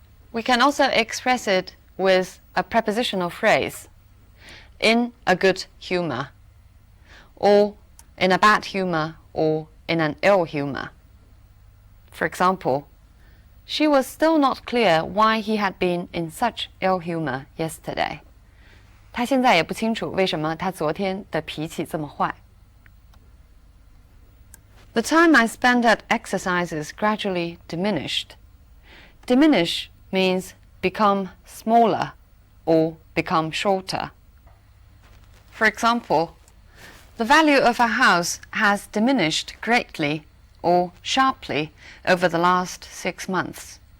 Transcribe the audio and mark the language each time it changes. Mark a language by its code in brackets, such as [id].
[en] We can also express it with a prepositional phrase, in a good humor, or in a bad humor, or in an ill humor. For example, she was still not clear why he had been in such ill humor yesterday. [zh] 她现在也不清楚为什么他昨天的脾气这么坏。 [en] The time I spent at exercises gradually diminished. Diminish means become smaller or become shorter. For example, the value of a house has diminished greatly or sharply over the last 6 months.